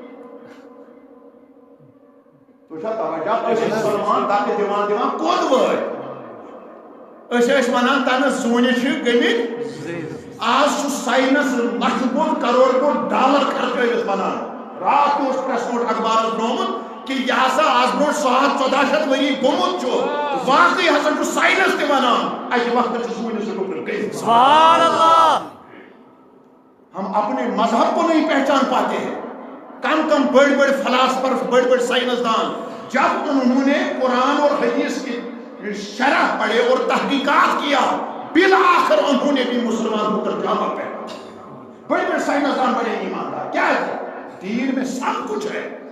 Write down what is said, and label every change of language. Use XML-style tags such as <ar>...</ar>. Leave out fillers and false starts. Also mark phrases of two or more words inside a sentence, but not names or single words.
<ks>تُہۍ چھا توجہ أسۍ ٲسۍ سلمان دَکہٕ دِوان کوٚت وٲتۍ أسۍ ٲسۍ وَنان تَنہٕ زوٗنہِ چھِ گٔمٕتۍ آز چھُ ساینس لَچھٕ بوٚد کَرور بوٚد ڈالر خرچٲوِتھ وَنان راتھ تہِ اوس</ks> <en>press note</en> <ks>اخبارس درٛومُت کہ یہِ ہسا آز برونٛٹھ 100-1400 ؤری گوٚمُت چھُ واقعی ہسا چھُ ساینس تہِ وَنان اَکہِ وقتہٕ چھُ زوٗنہِ سُہ ٹُکرٕ گٔمٕتۍ</ks> <ar>سبحان اللہ</ar> <ur>ہم اپنے مذہب کو نہیں پہچان پاتے ہیں کم بڑے بڑے فلاسفر بڑے بڑے سائنسدان جب انہوں نے قرآن اور حدیث کی شرح پڑھے اور تحقیقات کیا بالآخر انہوں نے بھی مسلمان ہو کر جامع پہنا بڑے بڑے سائنسدان بڑے ایماندار کیا ہے دین میں سب کچھ ہے</ur>